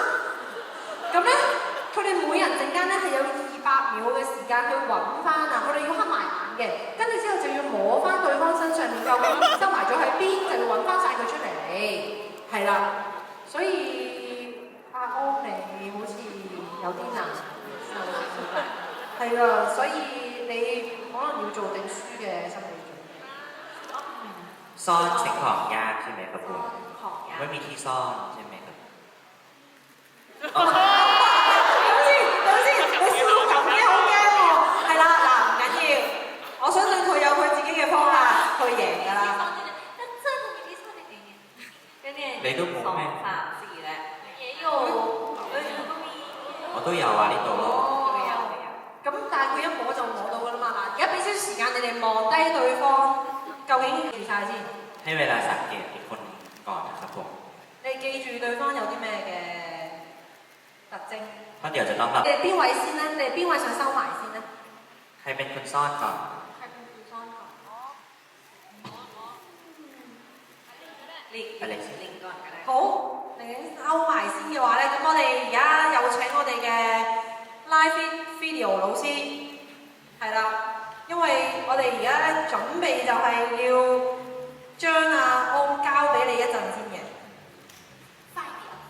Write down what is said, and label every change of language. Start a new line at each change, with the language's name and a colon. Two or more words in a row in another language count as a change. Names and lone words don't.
Cantonese: 咁咧，佢哋每人陣間咧係有200秒嘅時間去揾翻啊！佢哋要黑埋眼嘅，跟住之後就要摸翻對方身上面究竟收埋咗喺邊，就要揾翻晒佢出嚟。係啦，所以阿安你好似有啲難，係啦，所以你可能要做定輸嘅心理。
Thai: ซ่อนสิ่งของยากใช่ไหมครับคุณ ของยาก ไม่มีที่ซ่อนใช่ไหมครับ
Cantonese: 等先，你笑到咁嘅好驚喎。係啦，嗱唔緊要，我相信佢有佢自己嘅方法去贏㗎啦。你都冇咩？也有，我都有啊呢度。咁但係佢一摸就摸到㗎啦嘛。嗱，而家俾少少時間你哋望低對方。究竟記住晒先。
Thai: ให้เวลาสังเกตอีกคนก่อนนะครับผม
Cantonese: 你記住對方有啲咩嘅特徵？
Thai: เพราะเดี๋ยวจะต้องแบบ
Cantonese: 你哋邊位先咧？你哋邊位想收埋先咧？
Thai: ใครเป็นคนซ่อนก่อน
Cantonese: 係邊個
Thai: ซ่อนก่อน 拎ก่อนก็ได้
Cantonese: 好，你收埋先嘅話咧，咁我哋而家有請我哋嘅
English: live video
Cantonese: 老師，係啦。因為我哋而家咧準備就係要將阿安交俾你一陣先嘅。快啲啫！